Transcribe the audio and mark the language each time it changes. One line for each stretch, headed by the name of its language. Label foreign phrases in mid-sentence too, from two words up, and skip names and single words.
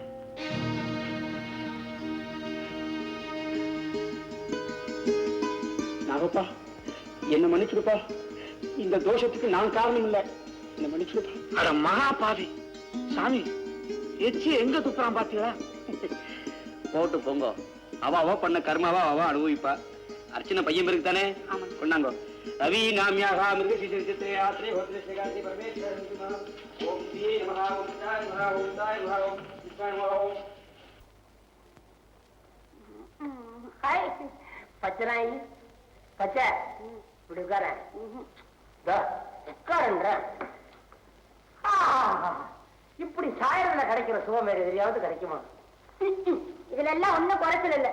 Tamil: நாகப்பா என்ன மன்னிச்சுடுப்பா, இந்த தோஷத்துக்கு நான் காரணம் இல்ல, என்ன மன்னிச்சுடுப்பா. அட மகா பாவி சாமி, எச்சி எங்க துப்புறான் பாத்தீங்களா? போட்டு போங்க, அவ பண்ண கர்மாவா அவ அனுபவிப்பா. அர்ச்சனை பையன் பேருக்கு தானே கொண்டாங்க.
Sanskrit: रवि नाम्याः मृगशिशिरचित्रे यात्रे होत्रस्य गायत्री परमेश्वर ओम श्री नमः ओम शिवाय नमः ओम शिवाय नमः ओम शिवाय नमः ओम
Tamil: ஹாய் பச்சனாயி பச்சை இப்படி உட்காரேன் உட்காருன்ற இப்படி சாயல்ல கிடைக்கிற சுகம் வேற எதிரியாவது கிடைக்குமா? இதுல எல்லாம் ஒண்ணும் குறைச்சல் இல்ல.